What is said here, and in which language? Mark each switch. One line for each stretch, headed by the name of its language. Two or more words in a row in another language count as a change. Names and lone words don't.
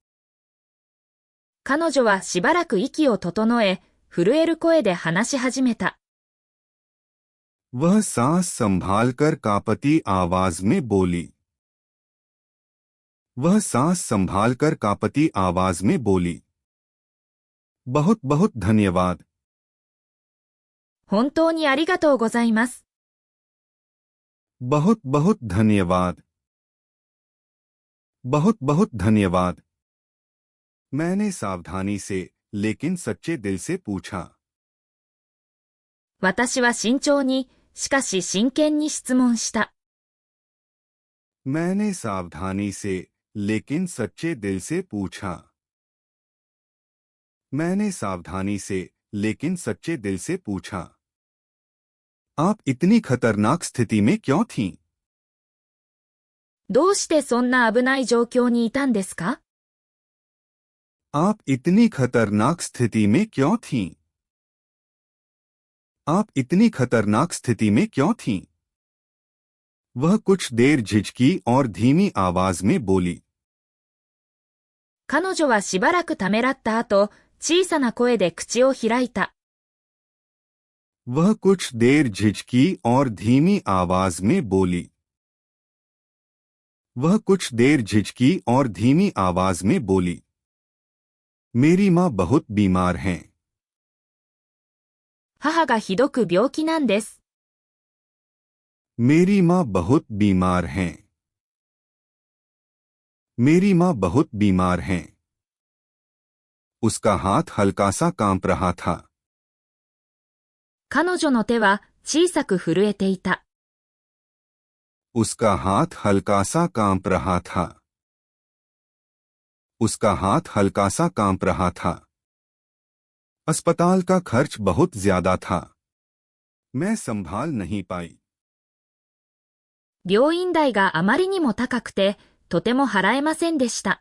Japanese: 彼女はしばらく息を整え、震える声で話し始めた。
Hindi: वह सांस संभालकर कांपती आवाज में बोली। वह सांस संभालकर कांपती आवाज में बोली। बहुत बहुत धन्यवाद।
Japanese: 本当にありがとうございます。
Hindi: बहुत बहुत धन्यवाद। बहुत बहुत धन्यवाद। मैंने सावधानी से लेकिन सच्चे दिल से पूछा।
Japanese: 私は慎重に、しかし真剣に質問した。
Hindi: मैंने सावधानी से लेकिन सच्चे दिल से पूछा। मैंने सावधानी से लेकिन सच्चे दिल से पूछा। आप इतनी खतरनाक स्थिति में क्यों थीं?
Japanese: どうしてそんな危ない状況にいたんですか？
Hindi: आप इतनी खतरनाक स्थिति में क्यों थीं? आप इतनी खतरनाक स्थिति में क्यों थीं? वह कुछ देर झिझकी और धीमी आवाज में बोली।
Japanese: 彼女はしばらくためらった後、小さな声で口を開いた。
Hindi: वह कुछ देर झिझकी और धीमी आवाज में बोली। वह कुछ देर झिझकी और धीमी आवाज में बोली। मेरी माँ बहुत बीमार हैं।
Japanese: 母がひどく病気なんです。
Hindi: मेरी माँ बहुत बीमार हैं। मेरी माँ बहुत बीमार हैं। उसका हाथ हल्का सा कांप रहा था।
Japanese: 彼女の手は小さく震えていた。
Hindi: उसका हाथ हल्का सा कांप रहा था। उसका हाथ हल्का सा कांप रहा था। अस्पताल का खर्च बहुत ज्यादा था। मैं संभाल नहीं पाई।
Japanese: 病院代があまりにも高くて、とても払えませんでした。